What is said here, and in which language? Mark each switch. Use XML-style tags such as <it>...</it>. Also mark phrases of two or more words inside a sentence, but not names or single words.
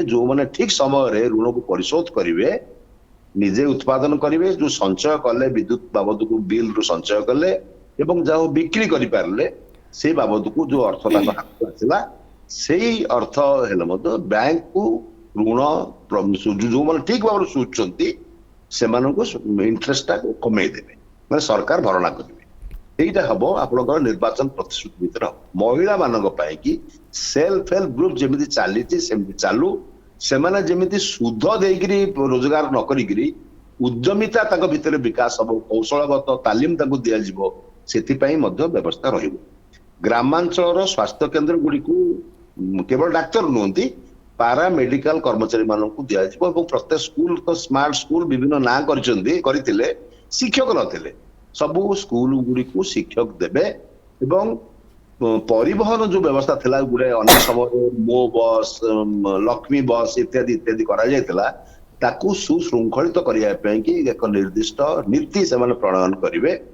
<or>ଯୋଉମାନେ ଠିକ ସମୟରେ ଋଣକୁ ପରିଶୋଧ କରିବେ, ନିଜେ ଉତ୍ପାଦନ କରିବେ, ଯୋଉ ସଞ୍ଚୟ କଲେ ବିଦ୍ୟୁତ ବାବଦକୁ ବିଲରୁ ସଞ୍ଚୟ କଲେ ଏବଂ ଯାହା ବିକ୍ରି କରିପାରିଲେ ସେଇ ବାବଦକୁ ଯୋଉ ଅର୍ଥ ତାଙ୍କ ହାତକୁ ଆସିଲା, ସେଇ ଅର୍ଥ ହେଲେ ମଧ୍ୟ ବ୍ୟାଙ୍କକୁ ଋଣ ଯୋଉମାନେ ଠିକ ଭାବରେ ସୁଝୁଛନ୍ତି ସେମାନଙ୍କୁ ଇଣ୍ଟରେଷ୍ଟଟା କମେଇ ଦେବେ, ମାନେ ସରକାର ଭରଣା କରିବେ। ଏଇଟା ହବ ଆପଣାର ନିର୍ବାଚନ ପ୍ରତିଶ୍ରୁତି ଭିତରେ ହବ। ମହିଳା ମାନକ ପାଇ କି</or> <en>self help group</en> <or>ଯେମିତି ଚାଲିଛି ସେମିତି ଚାଲୁ, ସେମାନେ ଯେମିତି ସୁଧ ଦେଇକିରି ରୋଜଗାର ନ କରିକିରି ଉଦ୍ୟମିତା ତାଙ୍କ ଭିତରେ ବିକାଶ ହବ, କୌଶଳଗତ ତାଲିମ ତାଙ୍କୁ ଦିଆଯିବ, ସେଥିପାଇଁ ମଧ୍ୟ ବ୍ୟବସ୍ଥା ରହିବ। ଗ୍ରାମାଞ୍ଚଳର ସ୍ୱାସ୍ଥ୍ୟ କେନ୍ଦ୍ର ଗୁଡ଼ିକୁ କେବଳ ଡାକ୍ତର ନୁହନ୍ତି,</or> <en>para medical</en> <or>କର୍ମଚାରୀ ମାନଙ୍କୁ ଦିଆଯିବ ଏବଂ ପ୍ରତ୍ୟେକ ସ୍କୁଲ ତ</or> <en>smart school</en> <or>ବିଭିନ୍ନ ନାଁ କରିଥିଲେ, ଶିକ୍ଷକ ନଥିଲେ, ସବୁ ସ୍କୁଲ ଗୁଡ଼ିକୁ ଶିକ୍ଷକ ଦେବେ ଏବଂ ପରିବହନ ଯୋଉ ବ୍ୟବସ୍ଥା ଥିଲା ଗୁଡେ ଅନେକ ସମୟରେ ମୋ ବସ୍, ଲକ୍ଷ୍ମୀ ବସ୍ ଇତ୍ୟାଦି ଇତ୍ୟାଦି କରାଯାଇଥିଲା, ତାକୁ ସୁଶୃଙ୍ଖଳିତ କରିବା ପାଇଁ କି ଏକ ନିର୍ଦ୍ଦିଷ୍ଟ ନୀତି ସେମାନେ ପ୍ରଣୟନ କରିବେ।</or>